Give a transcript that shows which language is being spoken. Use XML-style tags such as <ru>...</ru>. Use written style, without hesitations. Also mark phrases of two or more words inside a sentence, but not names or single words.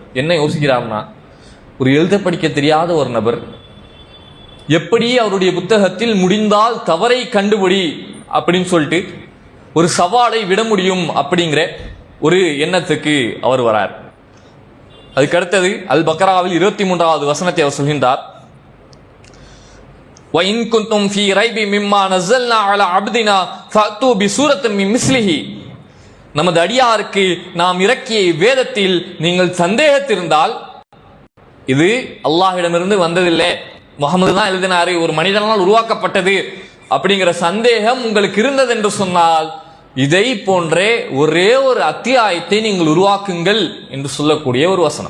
<ta>என்ன யோசிக்கிறார்னா, ஒரு எழுத படிக்க தெரியாத ஒரு நபர் எப்படி அவருடைய புத்தகத்தில் முடிந்தால் தவறை கண்டுபிடி அப்படின்னு சொல்லிட்டு ஒரு சவாலை விட முடியும் அப்படிங்கிற ஒரு எண்ணத்துக்கு அவர் வரார். அதுக்கு அடுத்தது அல் பக்ராவில் 23வது வசனத்தை அவர் சொல்கின்றார்.</ta> <ar>وَإِن كُنتُمْ فِي رَيْبٍ مِّمَّا نَزَّلْنَا عَلَى عَبْدِنَا فَأْتُوا بِسُورَةٍ مِّن مِثْلِهِ,</ar> <ta>நமது அடியாருக்கு நாம் இறக்கிய வேதத்தில் நீங்கள் சந்தேகத்திருந்தால், இது அல்லாஹ்விடமிருந்து வந்ததில்லை, முஹம்மது தான் எழுதினாரு, ஒரு மனிதனால் உருவாக்கப்பட்டது அப்படிங்கிற சந்தேகம் உங்களுக்கு இருந்தது என்று சொன்னால் இதை போன்றே ஒரே ஒரு அத்தியாயத்தை நீங்கள் உருவாக்குங்கள் என்று சொல்லக்கூடிய ஒரு வசனம்.</ta>